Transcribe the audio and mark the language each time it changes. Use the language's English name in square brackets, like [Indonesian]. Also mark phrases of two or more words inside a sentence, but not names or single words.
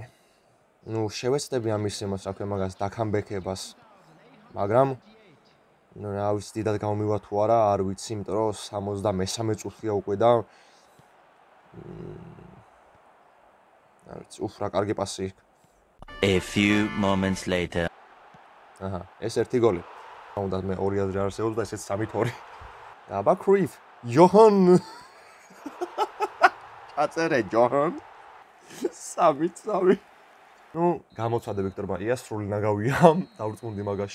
[Georgian] შევეცდები ამის იმას, რა ქვია, მაგას დაკამბექებას. მაგრამ რა ვიცი, დიდად გამომივა თუ არა, არ ვიცი, იმიტომ რომ 63 წუთია უკვე და არ ვიცი, რა კარგი პასი. [English] A few moments later. [Georgian] ეს ერთი გოლი. უნდა მე 2 აზრი არსებობს და ესეც 3-2. აბა კრუიფ, ჯოჰან. აწერე ჯოჰან. 3-3. გამოცადე ვიქტორ ბაია, სრული ნაგავია, დავრწმუნდი მაგაში.